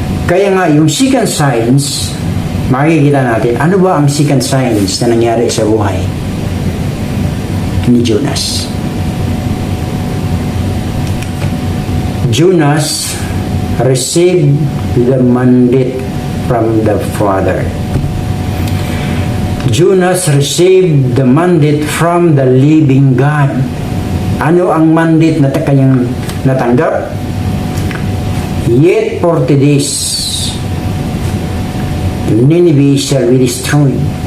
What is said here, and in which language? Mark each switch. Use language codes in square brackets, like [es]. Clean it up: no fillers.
[tl] Kaya nga yung second signs, makikita natin, ano ba ang second signs na nangyari sa buhay ni Jonas? [en] Jonas received the mandate from the Father. Jonas received the mandate from the living God. [tl] Ano ang mandate na kanyang natanggap? [en] Yet 40 days, Nineveh shall be destroyed.